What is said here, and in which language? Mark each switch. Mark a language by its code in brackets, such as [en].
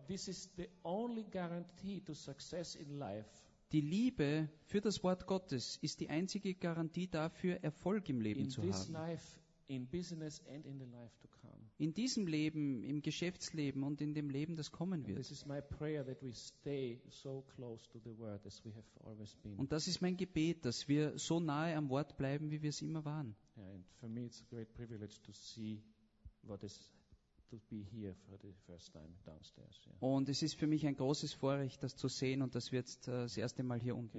[en] This is the only guarantee to success in life. [de] Die Liebe für das Wort Gottes ist die einzige Garantie dafür, Erfolg im Leben [en] in [de] zu haben. [en] Life, in business and in the life to come. [de] In diesem Leben, im Geschäftsleben und in dem Leben, das kommen wird. [en] This is my prayer that we stay so close to the word as we have always been. [de] Und das ist mein Gebet, dass wir so nahe am Wort bleiben, wie wir es immer waren. [en] Yeah, and for me it's a great privilege to see what is to be here for the first time downstairs. Yeah. [de] Und es ist für mich ein großes Vorrecht, das zu sehen und dass wir jetzt das erste Mal hier unten